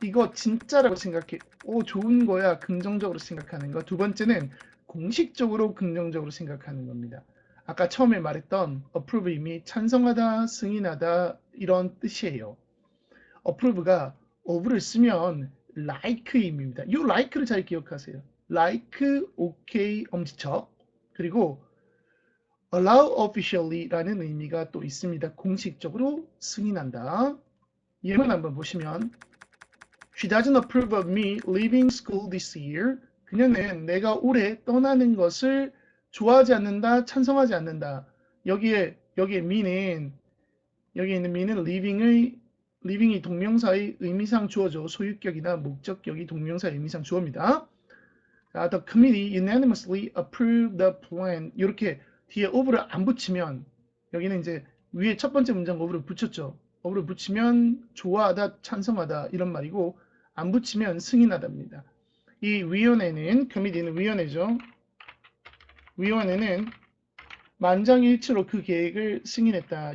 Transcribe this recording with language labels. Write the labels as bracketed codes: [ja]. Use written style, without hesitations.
[ko] 이거 진짜라고 생각해. 오 좋은 거야. 긍정적으로 생각하는 거. 두 번째는 공식적으로 긍정적으로 생각하는 겁니다. 아까 처음에 말했던 approve 의미 찬성하다, 승인하다 이런 뜻이에요. approve가 of를 쓰면 like 의미입니다. 이 like를 잘 기억하세요. [en] like, okay, [ko] 엄지척. 그리고 [en] allow officially [ko] 라는 의미가 또 있습니다. 공식적으로 승인한다. 예문 한번 보시면 [en] She doesn't approve of me leaving school this year. [ko] 그녀는 내가 올해 떠나는 것을 좋아하지 않는다, 찬성하지 않는다. 여기에 me는 여기 있는 me는 living이 동명사의 의미상 주어죠. 소유격이나 목적격이 동명사의 의미상 주어입니다. [en] The committee unanimously approved the plan. [ko] 이렇게 뒤에 of를 안 붙이면 여기는 이제 위에 첫 번째 문장 of를 붙였죠. of를 붙이면 좋아하다, 찬성하다 이런 말이고 안 붙이면 승인하다입니다. 이 위원회는 committee는 위원회죠. 위원회는 만장일치로 그 계획을 승인했다.